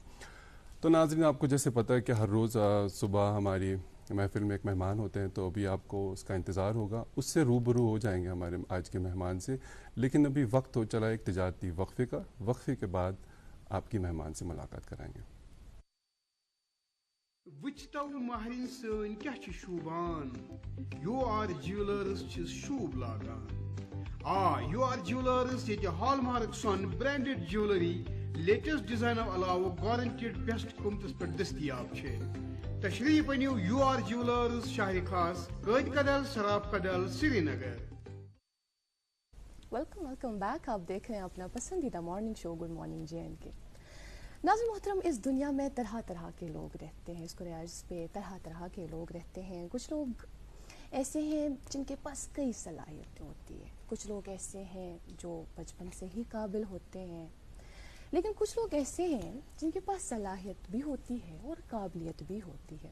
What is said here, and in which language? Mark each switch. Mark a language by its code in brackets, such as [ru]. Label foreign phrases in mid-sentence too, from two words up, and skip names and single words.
[ur] تو ناظرین, آپ کو جیسے پتہ ہے کہ ہر روز صبح ہماری محفل میں ایک مہمان ہوتے ہیں, تو ابھی آپ کو اس کا انتظار ہوگا, اس سے روبرو ہو جائیں گے ہمارے آج کے مہمان سے. لیکن ابھی وقت ہو چلا ایک تجارتی وقفے کا, وقفے کے بعد آپ کی مہمان سے ملاقات کرائیں گے. [ks] وچتو مہرین سن کیا چھ شوبان, یو آر جیولرز چھ شوب لاگان. یو آر جیولرز یہ ہال مارک سون [en] branded jewellery latest design [ks] علاوہ [en] guaranteed best [ks] قیمتس پہ دستیاب چھ. تشریف انیو یو آر جیولرز, شاہر خاص, قائد کدل, سراب کدل, سری نگر. [en] Welcome back. [ur] آپ دیکھ رہے ہیں اپنا پسندیدہ [en] morning show [ur] گڈ مارننگ JNK. ناظرین محترم, اس دنیا میں طرح طرح کے لوگ رہتے ہیں, اس قرآن پہ طرح طرح کے لوگ رہتے ہیں. کچھ لوگ ایسے ہیں جن کے پاس کئی صلاحیتیں ہوتی ہیں, کچھ لوگ ایسے ہیں جو بچپن سے ہی قابل ہوتے ہیں, لیکن کچھ لوگ ایسے ہیں جن کے پاس صلاحیت بھی ہوتی ہے اور قابلیت بھی ہوتی ہے.